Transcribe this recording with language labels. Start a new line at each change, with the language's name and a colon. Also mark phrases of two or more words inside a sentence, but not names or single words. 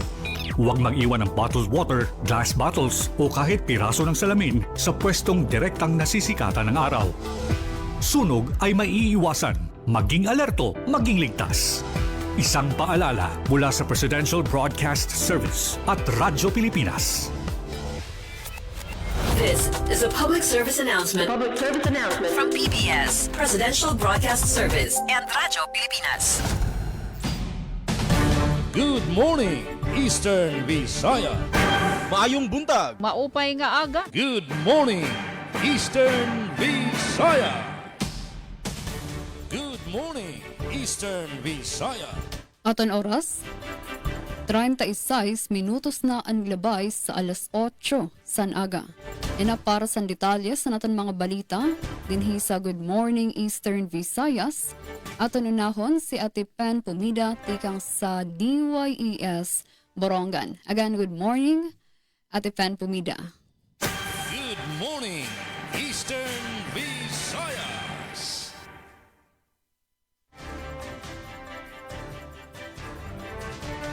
Filipino: Huwag mag-iwan ng bottled water, glass bottles o kahit piraso ng salamin sa pwestong direktang nasisikatan ng araw. Sunog ay maiiwasan. Maging alerto, maging ligtas. Isang paalala mula sa Presidential Broadcast Service at Radyo Pilipinas.
English: This is a public service announcement. From PBS, Presidential Broadcast Service and Radyo Pilipinas. Good morning, Eastern Visayas.
Cebuano: Maayong buntag.
Waray: Maupay nga aga.
English: Good morning, Eastern Visayas. Good morning, Eastern Visayas.
Waray: Aton oras 36 minutos na ang labay sa alas 8 san aga. Ina para sa detalye sa naton mga balita dinhi sa Good Morning Eastern Visayas. Aton unahon si Ate Pen Pumida tikang sa DYES Borongan.
English: Again, good morning, Ate Pen Pumida. Good morning, Eastern Visayas.